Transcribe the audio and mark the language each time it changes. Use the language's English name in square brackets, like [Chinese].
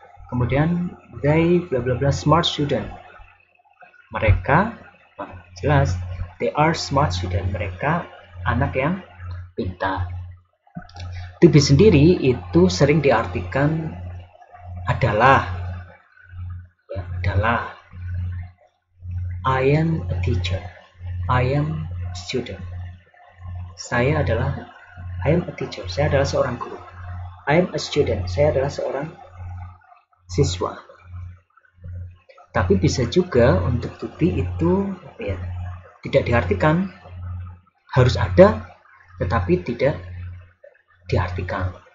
[Indonesian] Kemudian they bla bla bla smart student, mereka jelas [English] they are smart student, [Indonesian] mereka anak yang pintar. To be sendiri itu sering diartikan adalah, ya, adalah. [English] I am a teacher, I am a student. [Indonesian] Saya adalah, [English] I am a teacher, [Indonesian] saya adalah seorang guru. [English] I am a student, [Indonesian] saya adalah seorang siswa. Tapi bisa juga untuk to be itu ya, tidak diartikan, harus ada tetapi tidak diartikan.